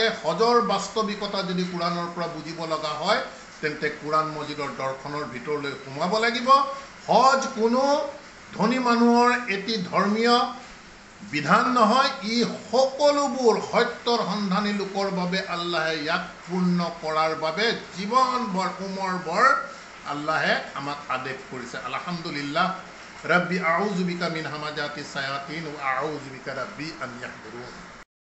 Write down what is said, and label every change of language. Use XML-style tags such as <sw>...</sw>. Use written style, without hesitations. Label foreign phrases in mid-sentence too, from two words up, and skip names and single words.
<as>হজৰ বাস্তৱিকতা যদি কোৰাণৰ পৰা বুজিব লগা হয় তেন্তে কোৰাণ মজিদৰ দৰ্শনৰ ভিতৰলৈ সোমাব লাগিব হজ কোনো ধনী মানুহৰ এটি ধৰ্মীয় বিধান নহয় ই সকলোবোৰ সত্যৰ সন্ধানী লোকৰ বাবে আল্লাহে ইয়াক পূৰ্ণ কৰাৰ বাবে জীৱনভৰ উমৰভৰ আল্লাহে আমাক আদেশ কৰিছে</as> <ar>الحمد لله رب أعوذ بك من همزات الشياطين وأعوذ بك رب أن يحضرون</ar>